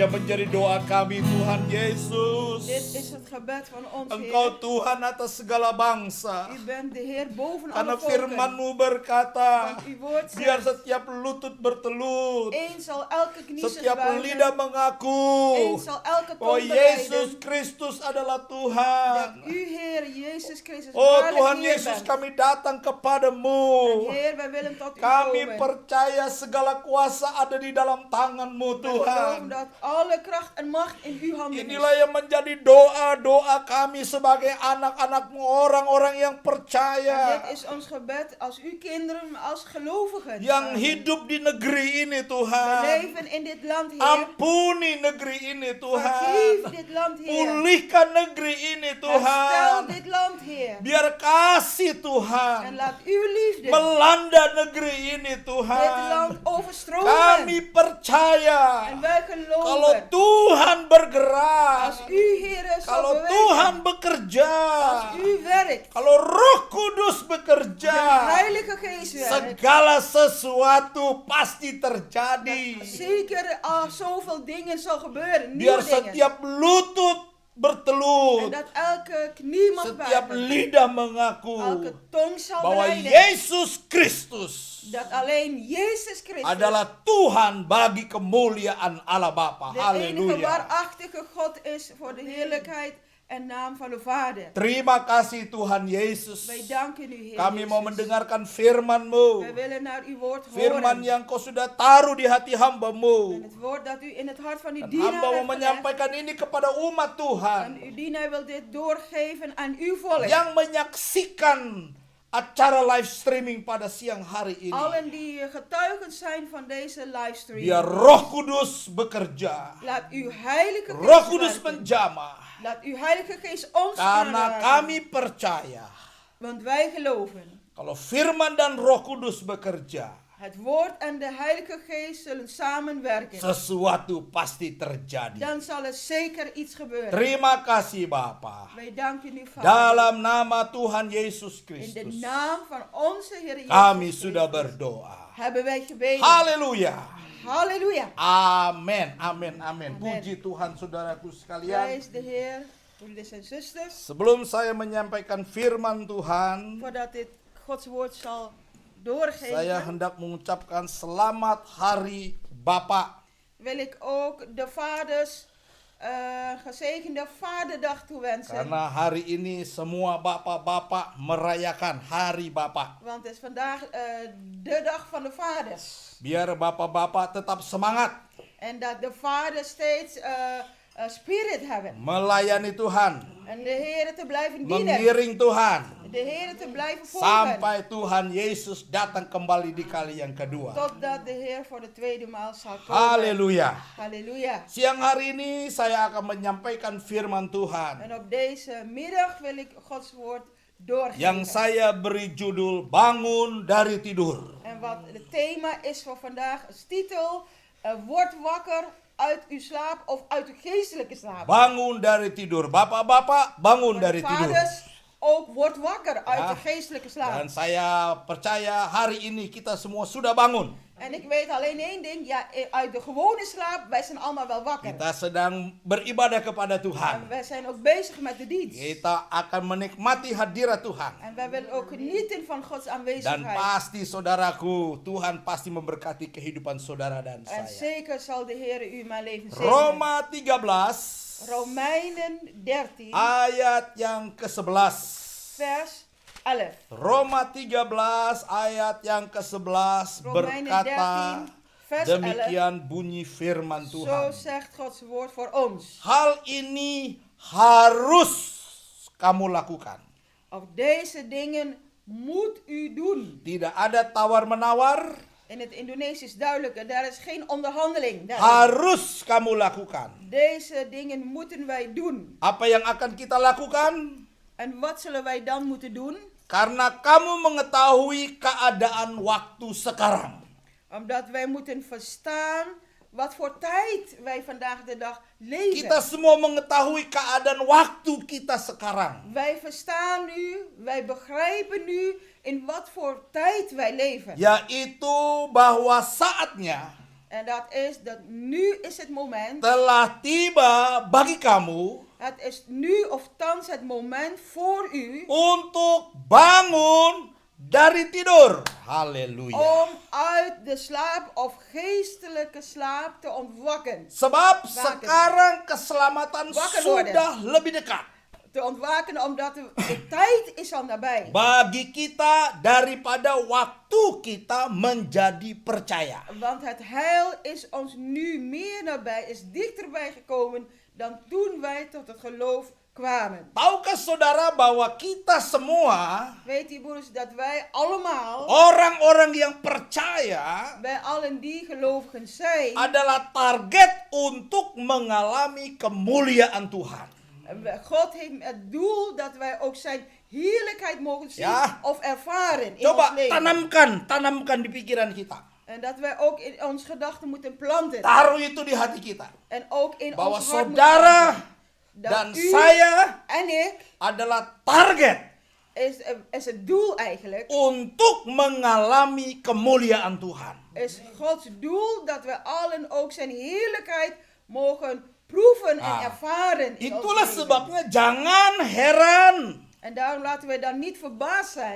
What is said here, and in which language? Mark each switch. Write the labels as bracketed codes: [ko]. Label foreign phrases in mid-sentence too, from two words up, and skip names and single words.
[id] menjadi doa kami Tuhan Yesus. [nl] Dit is het gebed van ons, [id] Engkau [nl] Heer. [id] Tuhan atas segala bangsa. [nl] U bent de Heer boven [id] Karena [nl] alle volken. [id] firman-Mu berkata, [nl] Want uw woord [id] biar [nl] zegt, [id] setiap lutut bertelut, [nl] eens zal elke knie zich [id] setiap lidah [nl] buigen, [id] mengaku [nl] eens zal elke [id] bahwa [nl] tong [id] Yesus [nl] belijden [id] Kristus adalah [nl] dat [id] Tuhan. [nl] u, Heer Jezus Christus, Oh waarlijk [id] Tuhan [nl] Heer [id] Yesus, [nl] bent. [id] kami datang kepadamu. [nl] En Heer, wij willen tot u [id] Kami [nl] komen. [id] percaya segala kuasa ada di dalam tangan-Mu [nl] We geloven [id] Tuhan. [nl] dat alle kracht en macht in uw handen [id] Inilah [nl] is. [id] yang menjadi doa-doa kami sebagai anak-anak-Mu, orang-orang yang [nl] En [id] percaya, [nl] dit is ons gebed als uw kinderen, als gelovigen. [id] yang Amen. hidup di negeri ini [nl] We [id] Tuhan. [nl] leven in dit land, Heer. [id] Ampuni negeri ini [nl] Vergeef [id] Tuhan. [nl] dit land, Heer. [id] Pulihkan negeri ini [nl] Herstel [id] Tuhan. [nl] dit land, Heer. [id] Biar kasih [nl] En [id] Tuhan [nl] laat uw liefde [id] melanda negeri ini [nl] dit [id] Tuhan. [nl] land overstromen. [id] Kami percaya [nl] En wij [id] kalau [nl] geloven, [id] Tuhan bergerak, [nl] als u, Heer, zal [id] kalau [nl] bewegen, [id] Tuhan bekerja, [nl] als u werkt, [id] kalau Roh Kudus [nl] de [id] bekerja, [nl] Heilige Geest werkt, [id] segala sesuatu pasti terjadi. [nl] zeker zoveel dingen zal gebeuren, [id] Biar [nl] nieuwe dingen. [id] setiap lutut [nl] En [id] bertelut, [nl] dat elke knie mag [id] setiap [nl] buigen, [id] lidah mengaku [nl] elke tong zal [id] bahwa [nl] belijden, [id] Yesus Kristus [nl] dat alleen Jezus Christus, [id] adalah Tuhan bagi kemuliaan Allah Bapa. [nl] de enige [id] Haleluya. [nl] waarachtige God is voor de heerlijkheid en naam van de Vader. [id] Terima kasih Tuhan Yesus. [nl] Wij danken u, Heer [id] Kami mau [nl] Jezus. [id] mendengarkan firman-Mu. [nl] Wij willen naar uw woord [id] Firman [nl] horen. [id] yang Kau sudah taruh di hati [nl] En [id] hamba-Mu. [nl] het woord dat u in het hart van uw [id] Dan [nl] dienaar [id] hamba mau [nl] heeft gelegd. [id] menyampaikan ini kepada umat [nl] En [id] Tuhan [nl] uw dienaar wil dit doorgeven aan uw volk. [id] yang menyaksikan acara live streaming pada siang hari ini. [nl] Allen die getuigen zijn van deze livestream. [id] Biar Roh Kudus bekerja. [nl] Laat uw heilige [id] Roh [nl] geest [id] Kudus [nl] werken. [id] menjamah. [nl] Laat uw heilige geest ons [id] Karena [nl] aanraken. [id] kami percaya [nl] Want wij geloven. [id] kalau firman dan Roh Kudus bekerja, [nl] Het woord en de heilige geest zullen samenwerken. [id] sesuatu pasti terjadi. [nl] Dan zal er zeker iets gebeuren. [id] Terima kasih Bapa. [nl] Wij danken u, Vader. [id] Dalam nama Tuhan Yesus [nl] In de [id] Kristus, [nl] naam van onze Heer Jezus [id] kami [nl] Christus [id] sudah berdoa. [nl] hebben wij gebeden. [id] Haleluya. [nl] Halleluja. [id] Amin, amin, amin. [nl] Amin. [id] Puji Tuhan saudaraku sekalian. [nl] Prijs de Heer, broeders en zusters. [id] Sebelum saya menyampaikan firman Tuhan, [nl] Voordat dit Gods woord zal doorgeven, [id] saya hendak mengucapkan selamat hari Bapa. [nl] wil ik ook de vaders gezegende Vaderdag toewensen. [id] Karena hari ini semua bapak-bapak merayakan hari Bapa. [nl] Want het is vandaag de dag van de vaders. [id] Biar bapak-bapak tetap semangat [nl] En dat de vaders steeds spirit hebben. [id] melayani Tuhan, [nl] En de Heer te blijven dienen. [id] mengiring Tuhan, [nl] De Heer te blijven volgen. [id] sampai Tuhan Yesus datang kembali di kali yang kedua. [nl] Totdat de Heer voor de tweede maal zal komen. [id] Haleluya. [nl] Halleluja. [id] Siang hari ini saya akan menyampaikan firman Tuhan [nl] En op deze middag wil ik Gods woord doorgeven. [id] yang saya beri judul Bangun dari Tidur. [nl] En wat het thema is voor vandaag, is titel, word wakker uit uw slaap of uit uw geestelijke slaap. [id] Bangun dari tidur. Bapak-bapak, bangun [nl] Voor de [id] dari tidur. [nl] vaders ook word wakker uit Ja. de geestelijke slaap. [id] Dan saya percaya hari ini kita semua sudah bangun. [nl] En ik weet alleen één ding, ja, uit de gewone slaap, wij zijn allemaal wel wakker. [id] Kita sedang beribadah kepada [nl] En [id] Tuhan. [nl] wij zijn ook bezig met de dienst. [id] Kita akan menikmati hadirat Tuhan. [nl] En wij willen ook genieten van Gods [id] Dan [nl] aanwezigheid. [id] pasti saudaraku, Tuhan pasti memberkati kehidupan saudara dan [nl] En [id] saya. [nl] zeker zal de Heer u mijn leven zegenen. [id] Roma 13 [nl] Romeinen 13, [id] ayat yang ke-11. [nl] vers 11. [id] Roma 13 ayat yang ke-11 [nl] Romeinen [id] berkata, [nl] 13, vers 11. [id] demikian bunyi firman [nl] Zo [id] Tuhan. [nl] zegt Gods woord voor ons. [id] Hal ini harus kamu lakukan. [nl] Op deze dingen moet u doen. [id] Tidak ada tawar-menawar, [nl] In het Indonesisch duidelijk, daar is geen onderhandeling. [id] daarin. harus kamu lakukan. [nl] Deze dingen moeten wij doen. [id] Apa yang akan kita lakukan? [nl] En wat zullen wij dan moeten doen? [id] Karena kamu mengetahui keadaan waktu sekarang. [nl] Omdat wij moeten verstaan wat voor tijd wij vandaag de dag leven. [id] Kita semua mengetahui keadaan waktu kita sekarang. [nl] Wij verstaan nu, wij begrijpen nu in wat voor tijd wij leven. [id] Yaitu bahwa saatnya [nl] En dat is dat nu is het moment. [id] telah tiba bagi kamu [nl] Het is nu of thans het moment voor u [id] untuk bangun dari tidur. Haleluya. [nl] om uit de slaap of geestelijke slaap te ontwaken. [id] Sebab [nl] Waken. [id] sekarang keselamatan [nl] Wakker worden. [id] sudah lebih dekat [nl] Te ontwaken omdat de tijd is al nabij. [id] bagi kita daripada waktu kita menjadi percaya. [nl] Want het heil is ons nu meer nabij, is dichterbij gekomen dan toen wij tot het geloof kwamen. [id] Tahukah saudara bahwa kita semua [nl] Weet u broers dat wij allemaal, [id] orang-orang yang percaya [nl] wij allen die gelovigen zijn, [id] adalah target untuk mengalami kemuliaan Tuhan. [nl] God heeft het doel dat wij ook zijn heerlijkheid mogen zien Ja. of ervaren in [id] Coba [nl] ons leven. [id] tanamkan di pikiran kita. [nl] En dat wij ook in ons gedachten moeten planten. [id] Taruh itu di hati kita. [nl] En ook in [id] Bahwa [nl] ons hart moeten [id] saudara [nl] planten. Dat [id] dan [nl] u [id] saya [nl] en ik [id] adalah target [nl] is het doel eigenlijk. [id] untuk mengalami kemuliaan Tuhan. [nl] Is Gods doel dat we allen ook zijn heerlijkheid mogen proeven en Ah, ervaren. In ons [id] Itulah [nl] leven. [id] sebabnya jangan heran. [nl] En daarom laten we dan niet verbaasd zijn.